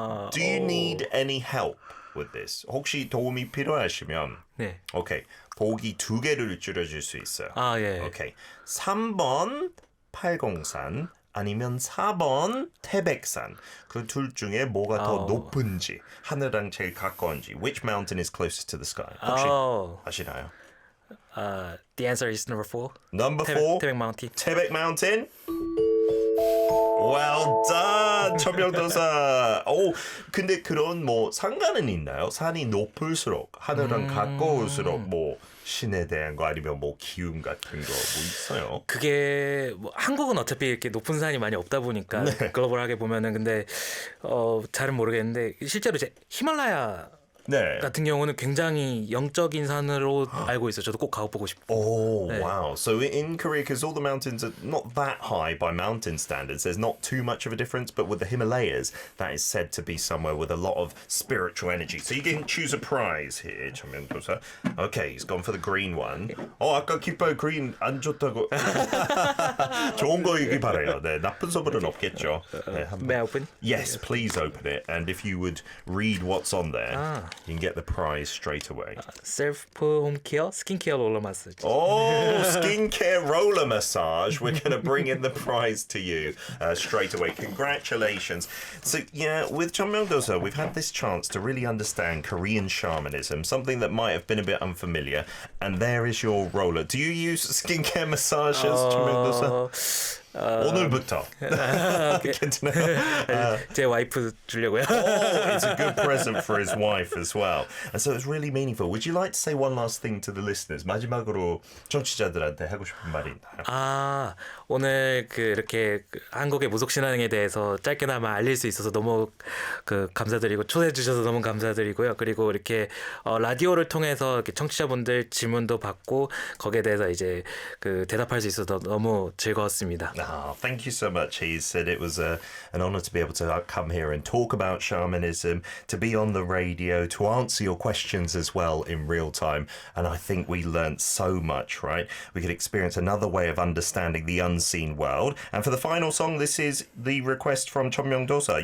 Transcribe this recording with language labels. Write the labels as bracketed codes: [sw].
[en] Do you need any help with this? [ko] 혹시 도움이 필요하시면 네. 오케이. 보기 2개를 줄여줄 수 있어요. 예. 오케이. 3번 팔공산 아니면 4번 태백산. 그 둘 중에 뭐가 더 높은지, 하늘랑 제일 가까운지. [en] Which mountain is closest to the sky? [ko] 혹시 아시나요? [en] The answer is number 4. Number 4. 태백 Mountain. 태백 Mountain. Well done, 천명도사. [ko] 근데 그런 뭐 상관은 있나요? 산이 높을수록 하늘은 가까울수록 뭐 신에 대한 거 아니면 뭐 기운 같은 거 뭐 있어요? 그게 뭐 한국은 어차피 이렇게 높은 산이 많이 없다 보니까 글로벌하게 보면은 근데 잘은 모르겠는데 실제로 이제 히말라야 네. 같은 경우는 굉장히 영적인 산으로 알고 있어요. 저도 꼭 가보고 싶고. [en] Wow. So in Korea, because all the mountains are not that high by mountain standards, there's not too much of a difference. But with the Himalayas, that is said to be somewhere with a lot of spiritual energy. So you can choose a prize here, 천명도사. Okay, he's gone for the green one. [ko] 아까 깃발 green 안 좋다고. 좋은 거이길 바라요. 네, 나쁜 선물은 없겠죠. 네, [en] May I open? Yes, please open it. And if you would read what's on there. You can get the prize straight away. Self home care, skincare roller massage. Skincare roller massage. We're going to bring in the prize to you straight away. Congratulations. So, yeah, with Chonmyeong-dosa, we've had this chance to really understand Korean shamanism, something that might have been a bit unfamiliar. And there is your roller. Do you use skincare massages, Chonmyeong-dosa? [ko] 오늘부터. 괜찮아요. 제 와이프 주려고요. [en] Oh, it's a good present for his wife as well. And so it's really meaningful. Would you like to say one last thing to the listeners? [ko] 마지막으로 청취자들한테 하고 싶은 말이 있나요? 아, 오늘 이렇게 한국의 무속신앙에 대해서 짧게나마 알릴 수 있어서 너무 감사드리고 초대해 주셔서 너무 감사드리고요. 그리고 이렇게 라디오를 통해서 이렇게 청취자분들 질문도 받고 거기에 대해서 이제 대답할 수 있어서 너무 즐거웠습니다. [en] Oh, thank you so much. He said it was an honor to be able to come here and talk about shamanism, to be on the radio, to answer your questions as well in real time. And I think we learnt so much, right? We could experience another way of understanding the unseen world. And for the final song, this is the request from 천명도사.